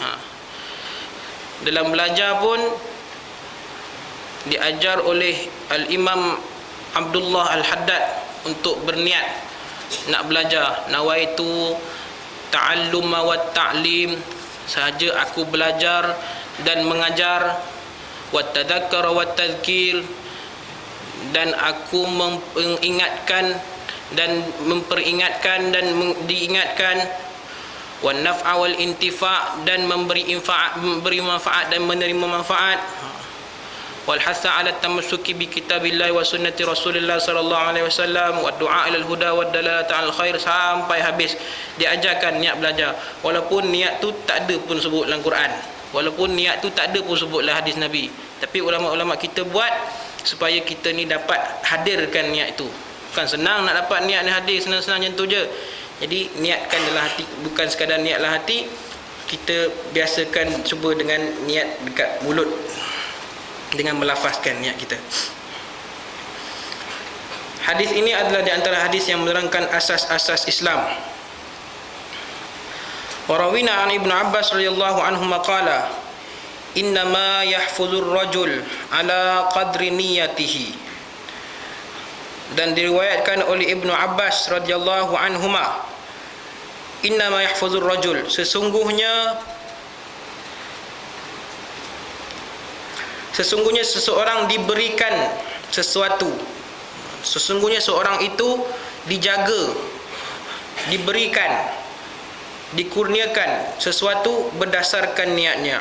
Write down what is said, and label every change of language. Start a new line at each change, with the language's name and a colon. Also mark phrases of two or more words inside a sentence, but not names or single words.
Malay: Dalam belajar pun diajar oleh Al-Imam Abdullah Al-Haddad untuk berniat. nak belajar.
Arabic: نويت التعلم والتعليم,
Malay: sahaja aku belajar dan mengajar.
Arabic: والتذكر والتذكير,
Malay: dan aku mengingatkan dan memperingatkan dan diingatkan.
Arabic: والنفع والانتفاع',
Malay: dan memberi manfaat dan menerima manfaat.
Arabic: والحث على التمسك بكتاب الله وسنة رسول الله صلى الله عليه وسلم والدعاء إلى الهدى ودلالة الخير,
Malay: sampai habis diajarkan niat belajar. Walaupun niat tu tak ada pun sebut dalam Quran, walaupun niat tu tak ada pun sebut dalam hadis Nabi, tapi ulama-ulama kita buat supaya kita ni dapat hadirkan niat itu. Bukan senang nak dapat niat ni hadir senang-senang macam tu je. Jadi niatkan dalam hati, bukan sekadar niat dalam hati. Kita biasakan cuba dengan niat dekat mulut, dengan melafazkan niat kita. Hadis ini adalah di antara hadis yang menerangkan asas-asas Islam.
Arabic: ورويناه عن ابن عباس رضي الله عنه ما قال إنما يحفظ الرجل على قدر نيته.
Malay: Dan diriwayatkan oleh
Arabic: Ibnu Abbas رضي الله عنهما، إنما يحفظ الرجل,
Malay: sesungguhnya seseorang diberikan sesuatu, sesungguhnya seorang itu dijaga, diberikan, dikurniakan sesuatu berdasarkan niatnya.